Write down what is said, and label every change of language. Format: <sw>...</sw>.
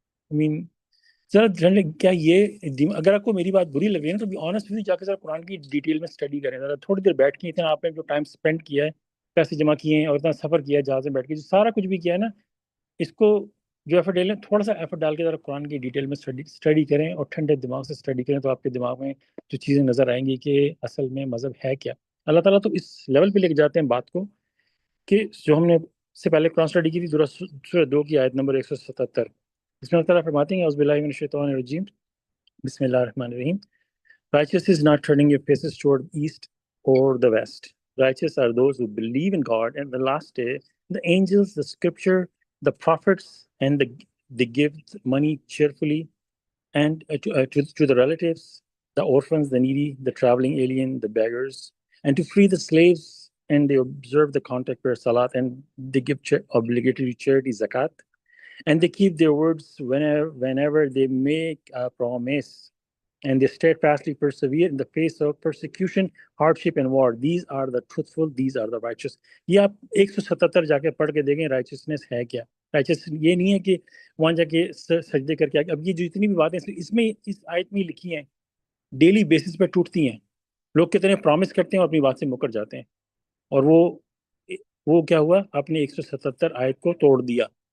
<en>I mean,</en> <ur>ذرا کیا یہ اگر آپ کو میری بات بری لگ رہی ہے نا تو آنیسٹ جا کے ذرا قرآن کی ڈیٹیل میں اسٹڈی کریں، ذرا تھوڑی دیر بیٹھ کے اتنا آپ نے جو ٹائم اسپینڈ کیا ہے، پیسے جمع کیے ہیں اور اتنا سفر کیا ہے جہاز میں بیٹھ کے، جو سارا کچھ بھی کیا ہے نا، اس کو جو ایفرٹ ڈالیں تھوڑا سا ایفرٹ ڈال کے ذرا قرآن کی ڈیٹیل میں اسٹڈی کریں اور ٹھنڈے دماغ سے اسٹڈی کریں، تو آپ کے دماغ میں جو چیزیں نظر آئیں گی کہ اصل میں مذہب ہے کیا. اللہ تعالیٰ تو اس لیول پہ لے کے جاتے ہیں بات کو کہ جو ہم نے سے پہلے قرآن اسٹڈی کی تھی سورہ 2 کی آیت نمبر 177، اس میں اللہ تعالیٰ فرماتے ہیں</ur> <ar>اعوذ باللہ من الشیطان الرجیم بسم اللہ الرحمن الرحیم.</ar> <en>Righteous is not turning your faces toward east or the west. Righteous are those who believe in God and the last day, the angels, the scripture, the prophets, and they give money cheerfully and to the relatives, the orphans, the needy, the traveling alien, the beggars, and to free the slaves, and they observe the contact prayer salat, and they give obligatory charity zakat, and they keep their words whenever they make a promise, and they steadfastly persevere in the face of persecution, hardship, and war. These are the truthful, these are the righteous.</en> <ur>یہ آپ 177 جا کے پڑھ کے دیکھیں رائچسنس ہے کیا. رائچس یہ نہیں ہے کہ وہاں جا کے سجدے کر کے. اب یہ جتنی بھی باتیں اس میں اس آیت میں لکھی ہیں ڈیلی بیسس پہ ٹوٹتی ہیں. لوگ کتنے پرومس کرتے ہیں اور اپنی بات سے مکر جاتے ہیں، اور وہ کیا ہوا، آپ نے 177 آیت کو توڑ دیا.</ur>